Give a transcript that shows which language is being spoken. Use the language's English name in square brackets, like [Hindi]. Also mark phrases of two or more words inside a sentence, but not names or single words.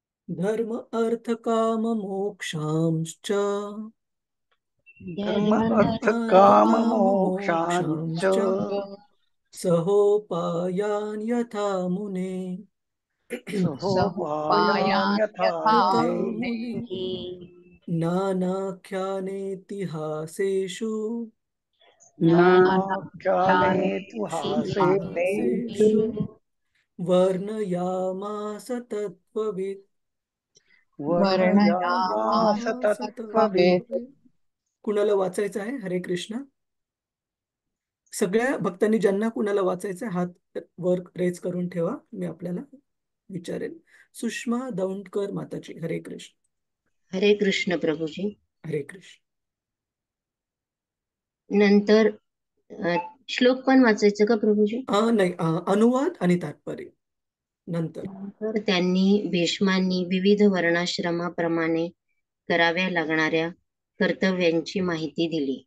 [Sanskrit] धर्म अर्थ काम मोक्षांश्च धर्म अर्थ अर्थ काम काम मोक्षांच मोक्षांश्च सहोपायान यथा मुने सहोपायान यथा यथा मुने मुने नानाख्यानेतिहासेषु नानाख्यानेतु हासेषु वर्णयामास तत्त्ववित् वर्णयामास तत्त्ववित्. [Marathi] कुणाला वाचायचं आहे? हरे कृष्ण. सगळ्या भक्तांनी ज्यांना कुणाला वाचायचं आहे हात वर रेज करून ठेवा, मी आपल्याला विचारेल. सुषमा दौंडकर माताजी. हरे कृष्ण. हरे कृष्ण प्रभूजी. हरे कृष्ण. नंतर श्लोक पण वाचायचं का प्रभूजी? नाही, अनुवाद आणि तात्पर्य नंतर. तर त्यांनी भीष्मांनी विविध वर्णाश्रमाप्रमाणे कराव्या लागणाऱ्या कर्तव्यांची माहिती दिली.